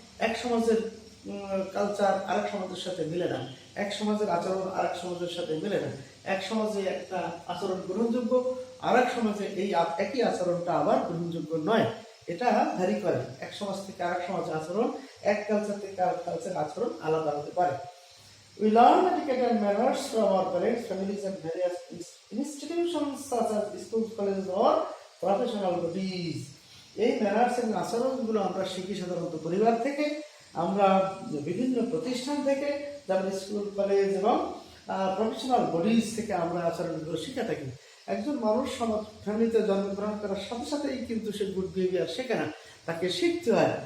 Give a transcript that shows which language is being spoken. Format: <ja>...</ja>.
<bn>এক সমাজের কালচার আরেক সমাজের সাথে মিলে না, এক সমাজের আচরণ আরেক সমাজের সাথে মিলে না। এক সমাজে একটা আচরণ গ্রহণযোগ্য, আরেক সমাজে এই একই আচরণটা আবার গ্রহণযোগ্য নয়। এটা ভ্যারি করে, এক সমাজ থেকে আরেক সমাজের আচরণ, এক কালচার থেকে আরেক কালচারের আচরণ আলাদা হতে পারে।</bn> <en>We learn etiquette and manners from our parents, families, and various institutions such as schools, colleges, or professional bodies.</en> <bn>এই ম্যানার্স এবং আচরণগুলো আমরা শিখি সাধারণত পরিবার থেকে, আমরা বিভিন্ন প্রতিষ্ঠান থেকে, যেমন স্কুল, কলেজ এবং প্রফেশনাল বডিজ থেকে আমরা আচরণগুলো শিখে থাকি। একজন মানুষ ফ্যামিলিতে জন্মগ্রহণ করার সাথে সাথেই কিন্তু সে গুড বিহেভিয়ার শেখে না, তাকে শিখতে হয়।</bn>